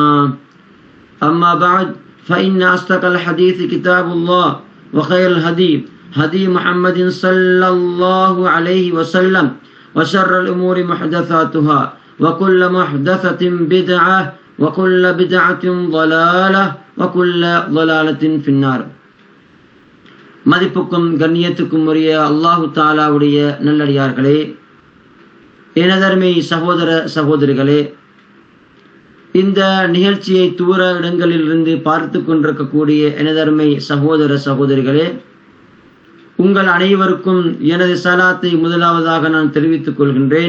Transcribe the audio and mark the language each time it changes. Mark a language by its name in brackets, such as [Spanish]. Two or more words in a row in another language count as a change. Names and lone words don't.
[Arabic] أما بعد فإن أصدق الحديث كتاب الله وخير الهدي هدي محمد صلى الله عليه وسلم وشر الأمور محدثاتها وكل محدثة بدعة وكل بدعة ضلالة وكل ضلالة في النار. [Tamil] மதிப்புக்கும் கண்ணியத்துக்கும் உரிய அல்லாஹு தாலாவுடைய நல்லடியார்களே, எனதருமை சகோதர சகோதரிகளே, இந்த நிகழ்ச்சியை தூர இடங்களிலிருந்து பார்த்து கொண்டிருக்கக்கூடிய எனதருமை சகோதர சகோதரிகளே, உங்கள் அனைவருக்கும் எனது சலாத்தை முதலாவதாக நான் தெரிவித்துக் கொள்கின்றேன்.